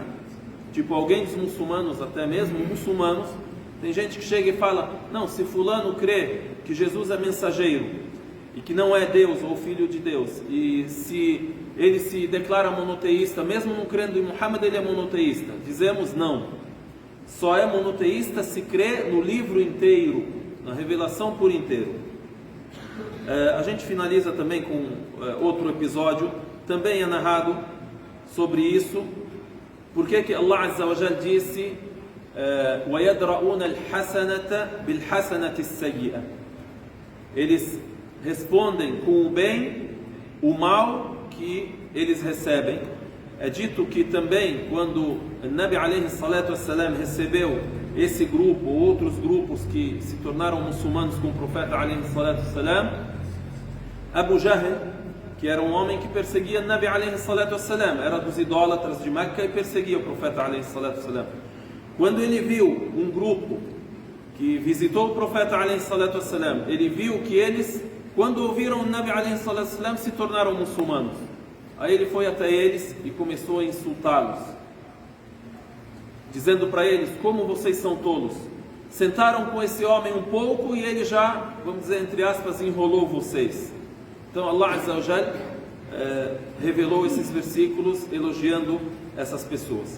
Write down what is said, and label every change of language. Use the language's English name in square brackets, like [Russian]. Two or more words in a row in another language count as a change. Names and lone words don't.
[Portuguese] Tipo, alguém dos muçulmanos, até mesmo muçulmanos, tem gente que chega e fala: não, se fulano crê que Jesus é mensageiro e que não é Deus ou filho de Deus, e se ele se declara monoteísta, mesmo não crendo em Muhammad, ele é monoteísta. Dizemos: não, só é monoteísta se crê no livro inteiro, na revelação por inteiro. A gente finaliza também com outro episódio, também é narrado sobre isso. Por que Allah [Arabic] عز وجل [Portuguese] disse [Arabic] وَيَدْرَؤُونَ الْحَسَنَةَ بِالْحَسَنَةِ السَّيِّئَةِ? [Portuguese] Eles respondem com o bem o mal que eles recebem. É dito que também quando o Nabi [Arabic] عليه الصلاة والسلام [Portuguese] recebeu esse grupo ou outros grupos que se tornaram muçulmanos com o profeta [Arabic] عليه الصلاة والسلام, [Portuguese] Abu Jahl, que era um homem que perseguia o Nabi [Arabic] عليه الصلاة والسلام, [Portuguese] era dos idólatras de Meca e perseguia o profeta [Arabic] عليه الصلاة والسلام. [Portuguese] Quando ele viu um grupo que visitou o profeta [Arabic] عليه الصلاة والسلام, [Portuguese] ele viu que eles, quando ouviram o Nabi [Arabic] عليه الصلاة والسلام, [Portuguese] se tornaram muçulmanos. Aí ele foi até eles e começou a insultá-los, dizendo para eles: como vocês são tolos, sentaram com esse homem um pouco e ele já, vamos dizer, entre aspas, enrolou vocês. Então Allah [Arabic] عز وجل [Portuguese] revelou esses versículos elogiando essas pessoas.